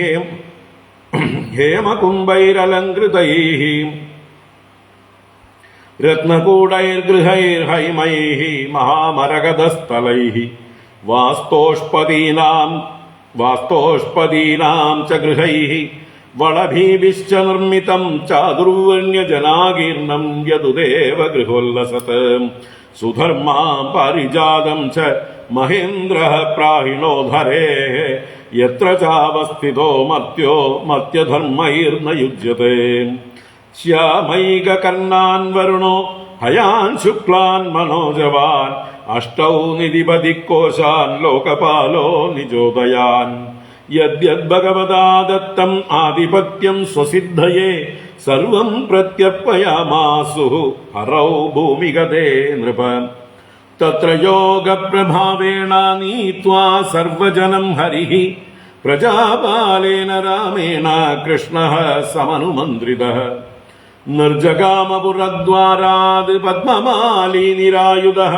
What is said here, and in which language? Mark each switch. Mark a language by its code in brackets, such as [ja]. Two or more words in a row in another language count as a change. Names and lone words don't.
[sa] हेमकुम्भैरलङ्कृतैः रत्नकूटैर्गृहैर्हैमैः महामरकतस्थलैः वास्तोष्पदीनां च गृहैः वळभिभिश्च निर्मितं चादुर्वर्ण्यजनाकीर्णं यदुदेव गृहोल्लसत् सुधर्मा पारिजातं च महेन्द्रः प्राहिणो धरेः यत्र चावस्थितो मर्त्यो मर्त्यधर्मैर्न युज्यते ശ്യാമൈകകർണാൻ വരുണോ ഹയാൻ ശുക്ലാൻ മനോജവാൻ അഷ്ടൗ നിധിപതികോശാൻ ലോകപാലോ നിജോദയാൻ യദ്യത് ഭഗവതാ ദത്തം ആധിപത്യം സ്വസിദ്ധയേ സർവം പ്രത്യർപ്പയാമാസു ഹരൗ ഭൂമിഗതേ നൃപ തത്ര യോഗപ്രഭാവേണ നീത്വാ സർവജനം ഹരിഃ പ്രജാപാലേന രാമേണ കൃഷ്ണഃ സമനുമന്ത്രിതഃ നിർജഗാമപുരദ്വാരാത് പദ്മമാലീ നിരായുധഃ.